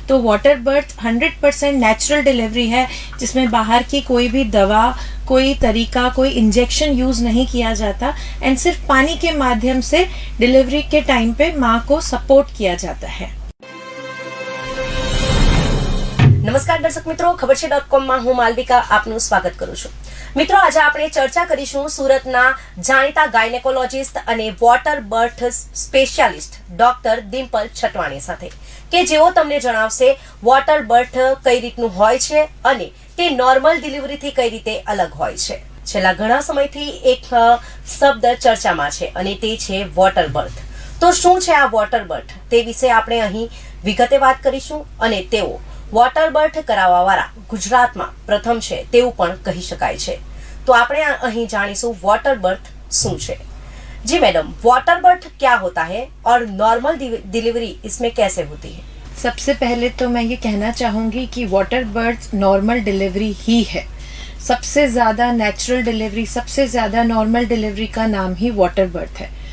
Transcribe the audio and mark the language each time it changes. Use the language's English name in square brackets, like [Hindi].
[Hindi] तो water birth 100% natural delivery है, जिसमें बाहर की कोई भी दवा, कोई तरीका, कोई इंजेक्शन यूज नहीं किया जाता एंड सिर्फ पानी के माध्यम से डिलीवरी के टाइम पे माँ को सपोर्ट किया जाता है। [Gujarati] નમસ્કાર દર્શક મિત્રો, ખબર છે .com માં હું માલવિકા આપનું સ્વાગત કરું છું। મિત્રો, આજે આપણે ચર્ચા કરીશું સુરતના જાણીતા ગાયનેકોલોજીસ્ટ અને water birth specialist doctor Dimple છટવાણી સાથે, કે જેઓ તમને જણાવશે વોટર બર્થ કઈ રીતનું હોય છે અને તે નોર્મલ ડિલિવરીથી કઈ રીતે અલગ હોય છે। છેલ્લા ઘણા સમયથી એક શબ્દ ચર્ચામાં છે અને તે છે વોટર બર્થ। તો શું છે આ વોટર બર્થ, તે વિશે આપણે અહીં વિગતે વાત કરીશું અને તેઓ વોટર બર્થ કરાવવાવાળા ગુજરાતમાં પ્રથમ છે તેવું પણ કહી શકાય છે। તો આપણે અહીં જાણીશું વોટર બર્થ શું છે। [Hindi] जी मैडम, वाटर बर्थ क्या होता है और नॉर्मल डिलीवरी इसमें कैसे होती है? सबसे पहले तो मैं ये कहना चाहूँगी कि वाटर बर्थ नॉर्मल डिलीवरी ही है। सबसे ज़्यादा नेचुरल डिलीवरी, सबसे ज़्यादा नॉर्मल डिलीवरी का नाम ही वाटर बर्थ है।